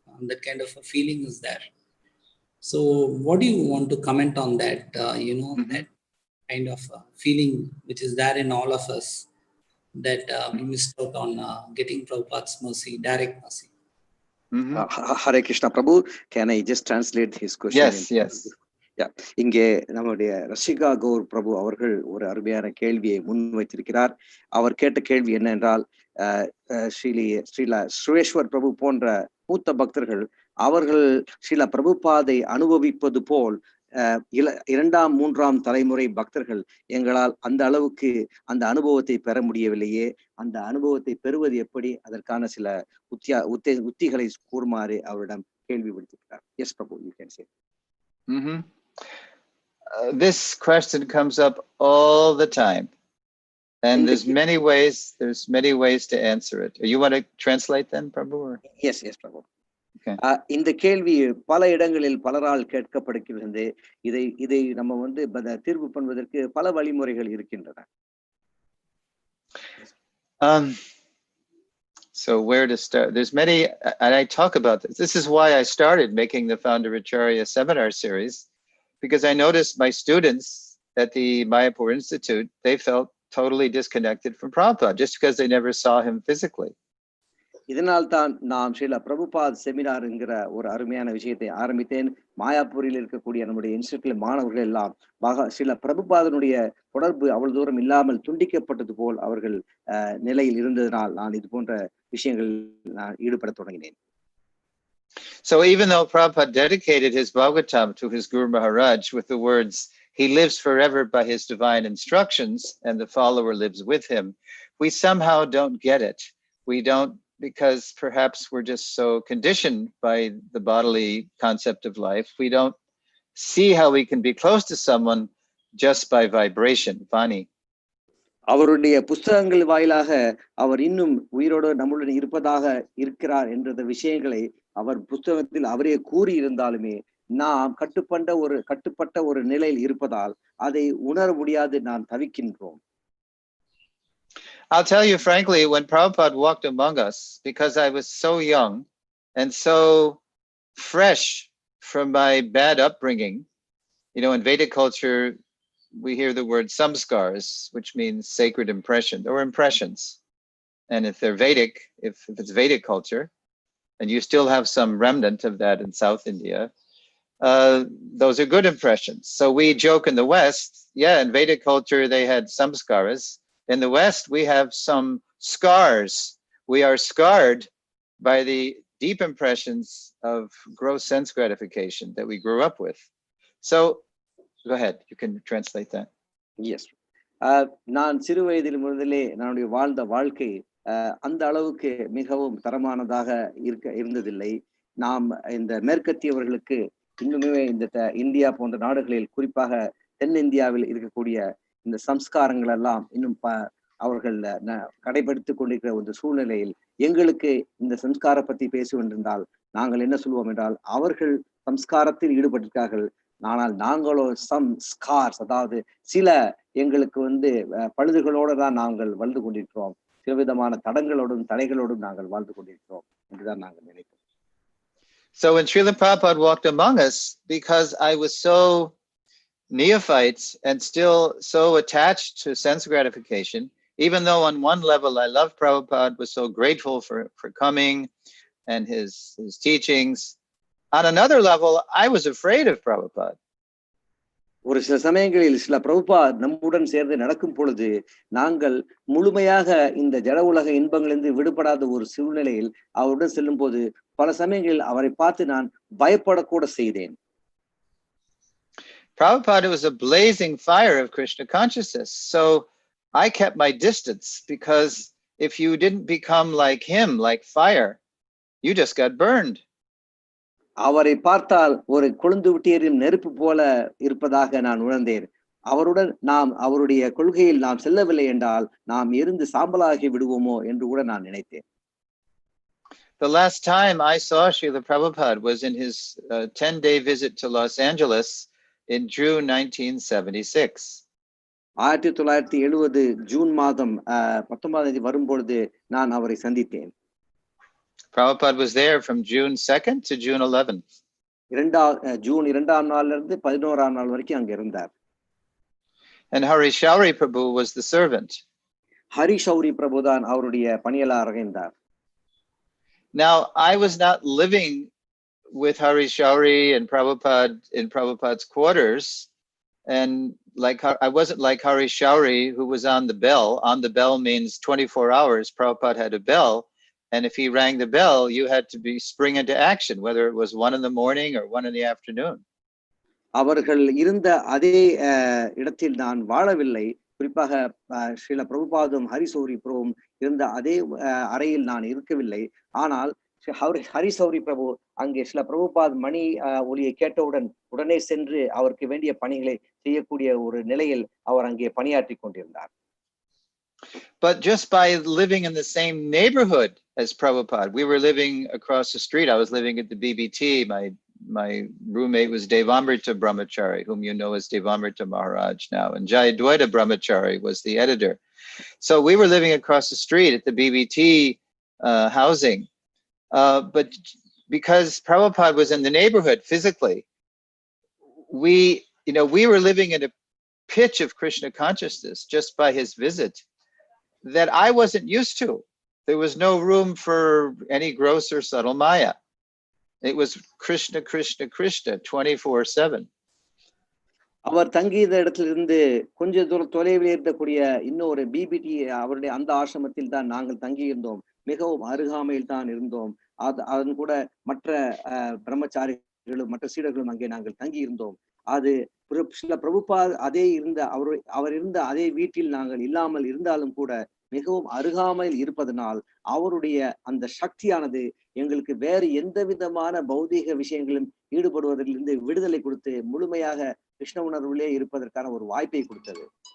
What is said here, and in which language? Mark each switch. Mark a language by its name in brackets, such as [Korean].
[English] That kind of a feeling is there. So what do you want to comment on that, that kind of feeling which is there in all of us, that we missed out on getting Prabhupada's mercy, direct mercy? Hare Krishna Prabhu, can I just translate his question? Yes. Yeah. [Tamil] இங்கே நம்முடைய ரஷிகா கௌர் பிரபு அவர்கள் ஒரு அருமையான கேள்வியை முன்வைத்திருக்கிறார். அவர் கேட்ட கேள்வி என்ன என்றால், ஸ்ரீல சுரேஸ்வர் பிரபு போன்ற மூத்த பக்தர்கள் அவர்கள் ஸ்ரீல பிரபுபாதை அனுபவிப்பது போல் இரண்டாம் மூன்றாம் தலைமுறை பக்தர்கள் எங்களால் அந்த அளவுக்கு அந்த அனுபவத்தை பெற முடியவில்லையே, அந்த அனுபவத்தை பெறுவது எப்படி, அதற்கான சில உத்திகளை கூறுமாறு அவரிடம் கேள்வி விடுத்திருக்கிறார். [English] Yes Prabhu, you can say. This question comes up all the time, and there's many ways to answer it. You want to translate then, Prabhu? Or? Yes, Prabhu. Okay. [Tamil] இந்த கேள்வி பல இடங்களில் பலரால் கேட்கப்படுகிறது. இதை நம்ம தீர்வு பண்ணுவதற்கு பல வழிமுறைகள் இருக்கின்றன. [English] So where to start? There's many, and I talk about this. This is why I started making the Founderacharya seminar series, because I noticed my students at the Mayapur Institute, they felt totally disconnected from Prabhupada just because they never saw him physically. [Tamil] இதனால் தான் நாம் Srila Prabhupad seminar என்கிற ஒரு அருமையான விஷயத்தை ஆரம்பித்தேன். மாயாப்பூரில் இருக்கக்கூடிய நம்முடைய இன்ஸ்டிடியூட்ல மாணவர்கள் எல்லாம் ஸ்ரீல பிரபுபாதனுடைய தொடர்பு அவ்வளவு தூரம் இல்லாமல் துண்டிக்கப்பட்டது போல் அவர்கள் நிலையில் இருந்ததனால் நான் இது போன்ற விஷயங்கள் நான் ஈடுபட தொடங்கினேன். [English] So even though Prabhupada dedicated his Bhagavatam to his Guru Maharaj with the words, "He lives forever by his divine instructions and the follower lives with him," we somehow don't get it. We don't, because perhaps we're just so conditioned by the bodily concept of life. We don't see how we can be close to someone just by vibration. Vani. [Tamil] அவருடைய புஸ்தகங்கள் வாயிலாக அவர் இன்னும் உயிரோடு நம்முடன் இருப்பதாக இருக்கிறார் என்ற விஷயங்களை அவர் புஸ்தகத்தில் அவரே கூறி இருந்தாலுமே நாம் கட்டுப்பட்ட ஒரு நிலையில் இருப்பதால் அதை உணர முடியாது, நாம் தவிக்கின்றோம். [English] I'll tell you frankly, when Prabhupada walked among us, because I was so young and so fresh from my bad upbringing, in Vedic culture, we hear the word samskars, which means sacred impression or impressions. And if they're Vedic, if it's Vedic culture, and you still have some remnant of that in South India, those are good impressions. So we joke in the West, in Vedic culture, they had samskaras. In the West, we have some scars. We are scarred by the deep impressions of gross sense gratification that we grew up with. So, go ahead. You can translate that. Yes. [Tamil] நான் சிறு வயதில் முதலே என்னுடைய வாழ்ந்த வாழ்க்கை அந்த அளவுக்கு மிகவும் தரமானதாக இருந்ததில்லை. நாம் இந்த மேற்கத்தியவர்களுக்கு இன்னுமே இந்த இந்தியா போன்ற நாடுகளில், குறிப்பாக தென்னிந்தியாவில் இருக்கக்கூடிய இந்த சம்ஸ்காரங்கள் எல்லாம் இன்னும் அவர்கள் கடைபிடித்துக் கொண்டிருக்கிற ஒரு சூழ்நிலையில் எங்களுக்கு இந்த சம்ஸ்கார பத்தி பேசுவென்றால் நாங்கள் என்ன சொல்லுவோம் என்றால், அவர்கள் சம்ஸ்காரத்தில் ஈடுபட்டிருக்கார்கள், ஆனால் நாங்களோ சம்ஸ்கார்ஸ், அதாவது சில எங்களுக்கு பழுதுகளோடு தான் நாங்கள் வாழ்ந்து கொண்டிருக்கிறோம், சில விதமான தடங்களோடும் தடைகளோடும் நாங்கள் வாழ்ந்து கொண்டிருக்கிறோம் என்றுதான் நாங்கள் நினைப்போம். [English] So when Srila Prabhupada walked among us, because I was so neophytes and still so attached to sense gratification, even though on one level I love Prabhupada, was so grateful for coming and his teachings, on another level I was afraid of Prabhupada. [Tamil] ஒரு சில சமயங்களில் சில பிரபுபாத் நம்முடன் சேர்ந்து நடக்கும் பொழுது நாங்கள் முழுமையாக இந்த ஜட உலக இன்பங்களிலிருந்து விடுபடாத ஒரு சூழ்நிலையில் அவருடன் செல்லும் போது பல சமயங்களில் அவரை பார்த்து நான் பயப்படக்கூட செய்தேன். [English] Prabhupada was a blazing fire of Krishna consciousness. So I kept my distance, because if you didn't become like him, like fire, you just got burned. [Tamil] அவரை பார்த்தால் ஒரு கொழுந்து விட்டியரின் நெருப்பு போல இருப்பதாக நான் உணர்ந்தேன். அவருடன் நாம் அவருடைய கொள்கையில் நாம் செல்லவில்லை என்றால் நாம் எரிந்து சாம்பலாகி விடுவோமோ என்று கூட நான் நினைத்தேன். [English] The last time I saw Srila Prabhupada was in his 10-day visit to Los Angeles in June 1976. [Tamil] 1970 June மாதம் 19ஆம் தேதி வரும்பொழுது நான் அவரை சந்தித்தேன். [English] Prabhupada was there from June 2nd to June 11th. [Tamil] June 2ஆம் நாள்ல இருந்து 11ஆம் நாள் வரைக்கும் அங்க இருந்தார். [English] And Hari Shauri Prabhu was the servant. [Tamil] Hari ஷௌரி பிரபு தான் அவருடைய பணியாளராக இருந்தார். [English] Now, I was not living with Hari Shauri and Prabhupada in Prabhupada's quarters. And I wasn't like Hari Shauri, who was on the bell. On the bell means 24 hours. Prabhupada had a bell. And if he rang the bell, you had to spring into action, whether it was 1 in the morning or 1 in the afternoon. [Tamil] அவர்கள் இருந்த அதே இடத்தில் நான் வாழவில்லை. குறிப்பாக ஸ்ரீல பிரபுபாதும் ஹரிசௌரி பிரபுவும் இருந்த அதே அறையில் நான் இருக்கவில்லை. ஆனால் ஹரிசௌரி பிரபு அங்கே ஸ்ரீல பிரபுபாத் மணி ஒலியை கேட்டவுடன் உடனே சென்று அவருக்கு வேண்டிய பணிகளை செய்யக்கூடிய ஒரு நிலையில் அவர் அங்கே பணியாற்றி கொண்டிருந்தார். [English] But just by living in the same neighborhood as Prabhupada, we were living across the street. I was living at the BBT. My roommate was Devamrita Brahmachari, whom you know as Devamrita Maharaj now, and Jayadwaita Brahmachari was the editor. So we were living across the street at the BBT housing. But because Prabhupada was in the neighborhood physically, we were living in a pitch of Krishna consciousness just by his visit that I wasn't used to. There was no room for any gross or subtle Maya. It was Krishna, Krishna, Krishna, 24/7. [Tamil] அவர் தங்கிய இடத்திலிருந்து கொஞ்ச தூரம் தொலைவில் இருக்கக்கூடிய இன்னொரு PPT அவருடைய அந்த ஆசிரமத்தில் தான் நாங்கள் தங்கியிருந்தோம். மிகவும் அருகாமையில் தான் இருந்தோம். அதன் கூட மற்ற பிரம்மச்சாரிகளும் மற்ற சீடர்களும் அங்கே நாங்கள் தங்கி இருந்தோம். அது சில பிரபுபாத் அவர் இருந்த அதே வீட்டில் நாங்கள் இல்லாமல் இருந்தாலும் கூட மிகவும் அருகாமையில் இருப்பதனால் அவருடைய அந்த சக்தியானது எங்களுக்கு வேறு எந்த விதமான பௌதீக விஷயங்களும் ஈடுபடுவதிலிருந்து விடுதலை கொடுத்து முழுமையாக கிருஷ்ண உணர்விலே இருப்பதற்கான ஒரு வாய்ப்பை கொடுத்தது.